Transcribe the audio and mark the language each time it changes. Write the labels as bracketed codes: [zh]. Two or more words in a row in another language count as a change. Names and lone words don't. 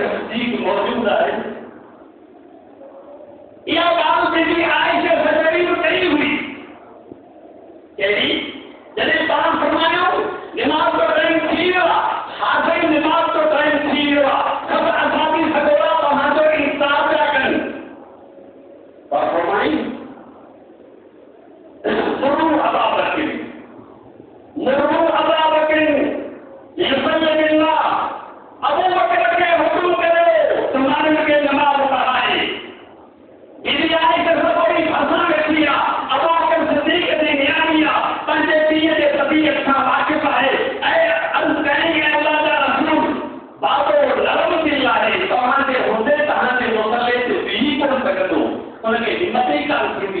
[ur] صدیق موجود ہے۔ یہ بات بی بی عائشہ سجری میں کہی ہوئی [sd] जॾहिं पाण फरमायो नमाज जो टाइम थी वियो आहे, हाज़िर नमाज जो टाइम थी वियो आहे, सभु असाबी सगोरा तव्हांजो इंतज़ार पिया कनि। पर फरमाई [ar] مروا أبا بكر يصلي بالله, [sd] अबू बकर खे हुकुम कयो त माण्हुनि खे नमाज़ पढ़ाए। बीबी आयशा सभई फसां वेठी आहे, अबू बकर सिद्दीक़ जी नियाणी आहे, पंहिंजे पीउ जे तबीयत सां वाक़िफ़ आहे। ऐं अर्ज़ कई अल्लाह जा रसूल, बाबो नरम दिलि आहे, तव्हांजे हूंदे तव्हांजे मुसले ते बीही कोन सघंदो, हुनखे हिमत ई कान थींदी।